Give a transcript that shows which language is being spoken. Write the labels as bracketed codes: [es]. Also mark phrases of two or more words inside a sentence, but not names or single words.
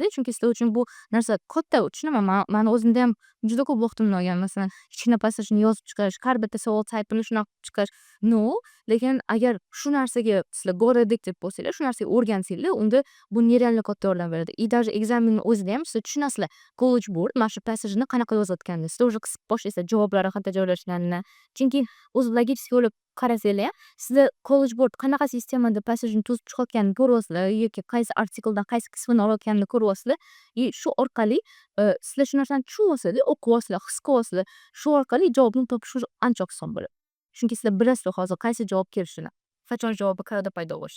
[uz] Chunki sizlar uchun bu narsa katta tushunaman. Mani o'zimda ham juda ko'p vaqtimni olgan. Masalan, kichkina passajni yozib chiqish, har bitta savol tipini shunaqa qilib chiqish. No, lekin agar shu narsaga sizlar [en] go addicted [uz] bo'lsanglar, shu narsaga o'rgansanglar, unda bu nerealniy katta yordam beradi. [ru] И даже [uz] ekzamenni o'zida ham siz tushunasizlar. College board mana shu passajni qanaqa yozayotganini. Sizlar уже qisib boshlaysiz javoblari qayerda joylashganini. Chunki o'zi logически o'ylab qarasanglar ham, sizlar college board qanaqa sistemada passajni tuzib chiqayotganini ko'ryapsizlar yoki qaysi artikldan qaysi qismini olayotganini ko'ryapsizlar. И shu orqali sizlar shu narsani tushunyapsizlar, o'qiyapsizlar, his qilyapsizlar. Shu orqali javobni topish уже ancha oson bo'ladi. Chunki sizlar bilasizlar hozir qaysi javob kelishini, qachon javobi qayerda paydo bo'lishini.